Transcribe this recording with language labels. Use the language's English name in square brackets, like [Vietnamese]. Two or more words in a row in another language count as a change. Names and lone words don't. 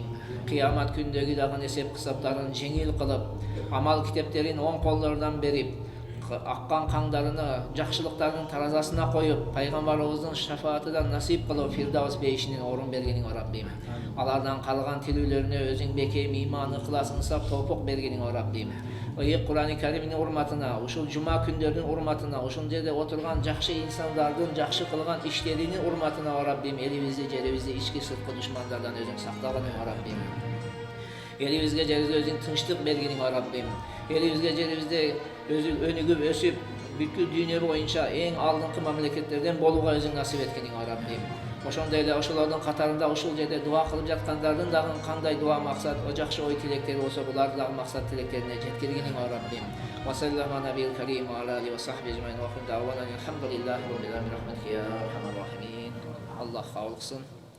[Kyrgyz] Кыямат күндөгү дагы эсеп кысаптарын жеңил кылып, амал китептерин оң колдордон берип, аккан каңдарыны жакшылыктардын таразасына коюп, пайгамбарыбыздын шафаатыдан насип кылып Фирдаус бейишинин орун бергениң о Раббим. Алардан калган тилүүлөрүнө өзүң бекем иман, ыхлас, инсап, тоопук бергениң о Раббим. Кур'ан-ы Каримдин урматына, ушул жума күндөрүнүн урматына, ушул жерде отурган жакшы инсандардын жакшы кылган иштеринин урматына о Раббим, элибизди, жерибизди ички сырткы душмандардан өзүң сактагыны о Раббим. Элибизге, жерибизге өзүң тынчтык бергениң о Раббим. Элибизге, жерибизде өзүң өнүгүп өсүп, бүткүл дүйнө боюнча эң алдыңкы мамлекеттерден болууга өзүң насип эткениң о Раббим. Ошондой эле ошолордун катарында ушул жерде дуа кылып жаткандардын дагы кандай дуа максат, жакшы ой тилектери болсо, буларды дагы максат тилектерине жеткиргениң о Раббим. [Arabic] والسلام على النبي الكريم وعلى آله وصحبه أجمعين وآخر دعوانا الحمد لله رب العالمين. [Kyrgyz] Аллах кабыл кылсын.